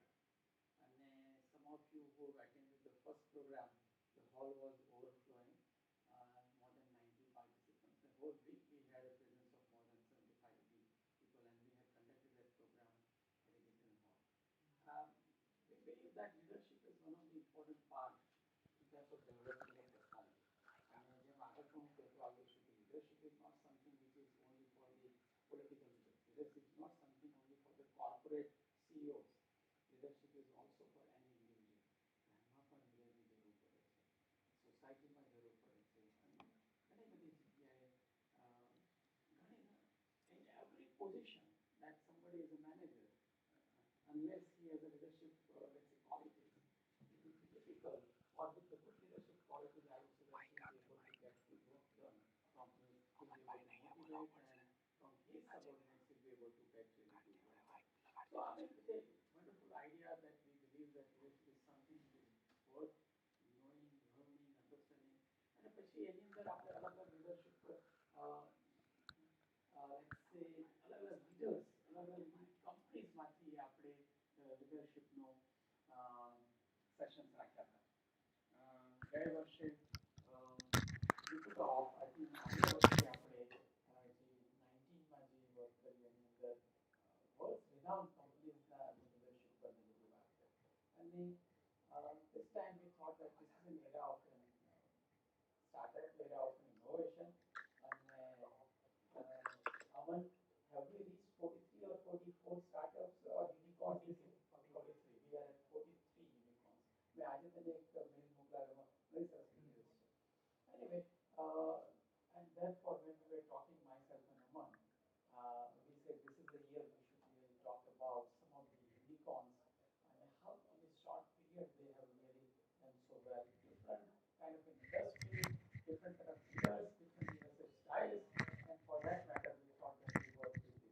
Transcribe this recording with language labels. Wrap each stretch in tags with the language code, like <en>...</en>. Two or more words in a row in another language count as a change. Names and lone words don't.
<en>And some of you who attended the first program, the hall was overflowing, more than 90 participants. The whole week we had a presence of more than 75 people, and we had conducted that program at a different hall. Um, we believe that leadership is one of the important parts in terms of developing a personality.</en> <gu>અને જેમ આગળ પણ હું કહેતો આવ્યો છું કે</gu> <en>leadership is not something which is only for the political leaders. Leadership is not something only for the corporate CEOs. Leadership is also for any individual.</en> <gu>ઘરમાં પણ લીડરની જરૂર પડે છે, સોસાયટીમાં જરૂર પડે છે, અને ઘણી બધી જગ્યાએ</gu> <en>in every position that somebody is a manager, unless he has a leadership, let's say, qualities, it will be difficult. Or with the good leadership qualities, I would say that he is able to get the work done from his, he'll be able to motivate, and from his subordinates, he'll be able to get really good work done. So I mean, it's a wonderful idea that we believe that leadership is something that is worth knowing, learning, understanding.</en> <gu>And પછી એની અંદર આપણે અલગ અલગ</gu> <en>leadership, let's say</en> <gu>અલગ અલગ leaders, અલગ અલગ કંપનીઝ માંથી આપણે લીડરશિપનો સેશન્સ રાખ્યા હતા. ગયે વર્ષે</gu> <en>we took off, I think</en> <gu>આગલા વર્ષે આપણે જે 19માં જે વર્ક કરી એની અંદર</gu> <en>world's renowned companies leadership</en> <gu>પર બધી વાત કરી.</gu> <en>અને this time we thought that this is an era of an startup, era of an innovation. And Aman, have we reached 43 or 44 startups or unicorns this year? 43. We are at 43 unicorns.</en> <hi>मैं आज तक एक मेल मोकला रहा हूँ.</hi> <en>Very सरस news. Anyway, and therefore when we were talking myself and Aman, we said this is the year we should really talk about some of the unicorns and how in a short period they have really done so well. Different kind of industry, different kind of leaders, different leadership styles, and for that matter, we thought that we work with this.</en>